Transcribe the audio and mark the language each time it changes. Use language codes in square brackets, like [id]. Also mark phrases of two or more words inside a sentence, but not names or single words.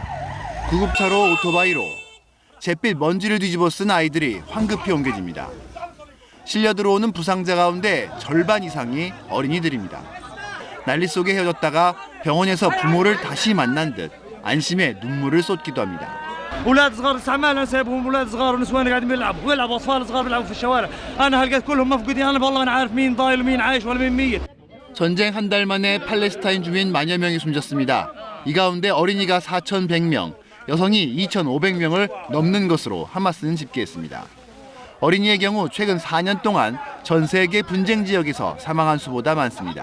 [ko] 구급차로 오토바이로 잿빛 먼지를 뒤집어 쓴 아이들이 황급히 옮겨집니다. 실려 들어오는 부상자 가운데 절반 이상이 어린이들입니다. 난리 속에 헤어졌다가 병원에서 부모를 다시 만난 듯 안심의 눈물을 쏟기도 합니다. [ar] اولاد صغار استعمال انا سايبهم اولاد صغار ونسوان قاعدين بيلعبوا اطفال صغار بيلعبوا في الشوارع انا هلقيت كلهم مفقودين انا والله انا عارف مين ضايل ومين عايش ولا مين ميت. [ko] 전쟁 한 달 만에 팔레스타인 주민 만여 명이 숨졌습니다. 이 가운데 어린이가 4,100명, 여성이 2,500명을 넘는 것으로 하마스는 집계했습니다. 어린이의 경우 최근 4년 동안 전 세계 분쟁 지역에서 사망한 수보다 많습니다.